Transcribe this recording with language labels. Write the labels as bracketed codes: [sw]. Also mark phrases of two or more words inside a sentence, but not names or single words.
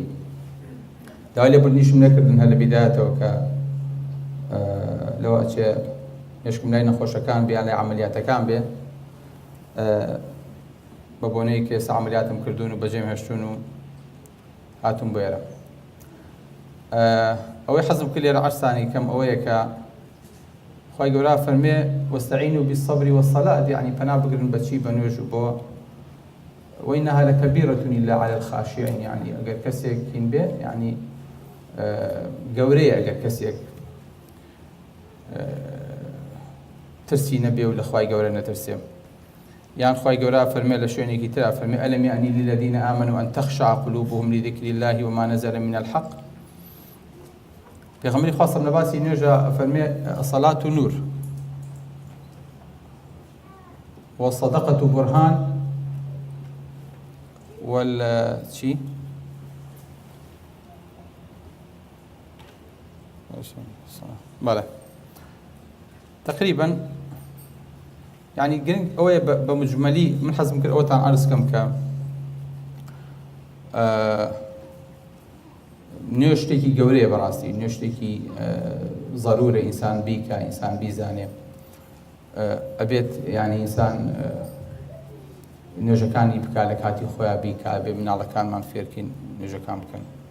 [ckb] داوای لێبوردنیشم نەکردن هەر لە بیدایەتەوە کە لەوە ئەچێ نوێژکم لای نەخۆشەکان بێ یان لای عەمەلیاتەکان بێ، بە بۆنەی کە ئێستا عەمەلیاتم کردوون و بەجێم هێشتوون و هاتووم بۆ ئێرە. ئەوەی حەزم کرد لێرە عەرزتانی کەم ئەوەیە کە خوای گەورە فەرمێ [ar] وەستەعینوا بالصەبر والصەلاة، [ckb] یعنی پەنا بگرن بەچی؟ بە نوێژ و بۆ [ar] وإنها لكبيرة إلا على الخاشعين، [ckb] يعني ئەگەر کەسێک هین بێ، یعنی گەورەیە ئەگەر کەسێک ترسی نەبێ و لە خوای گەورە نەترسێ. یان خوای گەورە فەرمێ لە شوێنێکی ترا فەرمێ [ar] ئەلەم یعنی للذین آمنوا أن تخشع قلوبهم لذكر الله وما نزل من الحق. [ckb] پێغەمبەری خوا سەڵ لە باسی نوێژە فەرمێ [ar] الصلاة نور والصدقة برهان والشي [ckb] بەڵێ تقریبا يعني گرنگ ئەوەیە بەمجمەلی من حەزم کرد ئەوەتان عەرز بکەم کە نوێژ شتێکی گەورەیە، بەڕاستی نوێژ شتێکی ضرورە ئینسان بیکە، ئینسان بیزانێ، ئەبێت یعنی ئینسان نوێژەکانی بکا لە کاتی خۆیان بیکا، بێ مناڵەکانمان فێرکەین نوێژەکان بکەن.